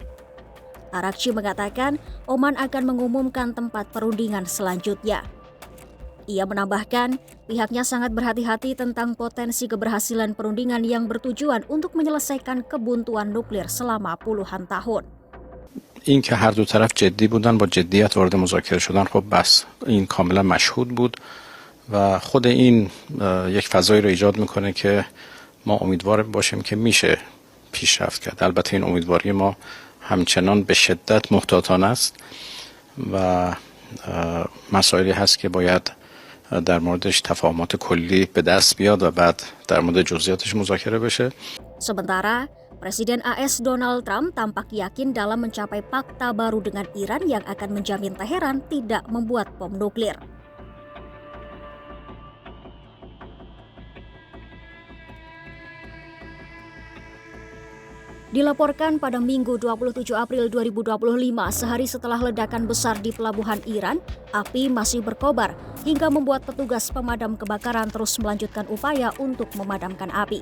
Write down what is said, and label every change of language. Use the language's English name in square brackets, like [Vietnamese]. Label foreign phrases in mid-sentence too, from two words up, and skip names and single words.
[Indonesian] Araghchi mengatakan Oman akan mengumumkan tempat perundingan selanjutnya. Ia menambahkan pihaknya sangat berhati-hati tentang potensi keberhasilan perundingan yang bertujuan untuk menyelesaikan kebuntuan nuklir selama puluhan tahun. [Persian] این که هر دو طرف جدی بودن با جدیت وارد مذاکره شدن خب بس این کاملا مشهود بود و خود این یک فضایی رو ایجاد میکنه که ما امیدوار باشیم که میشه پیشرفت کرد. البته این امیدواری ما همچنان به شدت محتاطانه است و مسائلی هست که باید در موردش تفاهمات کلی به دست بیاد و بعد در مورد جزئیاتش مذاکره بشه. [Indonesian] Sementara Presiden AS Donald Trump tampak yakin dalam mencapai fakta baru dengan Iran yang akan menjamin Teheran tidak membuat bom nuklir. Dilaporkan pada Minggu 27 April 2025, sehari setelah ledakan besar di pelabuhan Iran, api masih berkobar hingga membuat petugas pemadam kebakaran terus melanjutkan upaya untuk memadamkan api.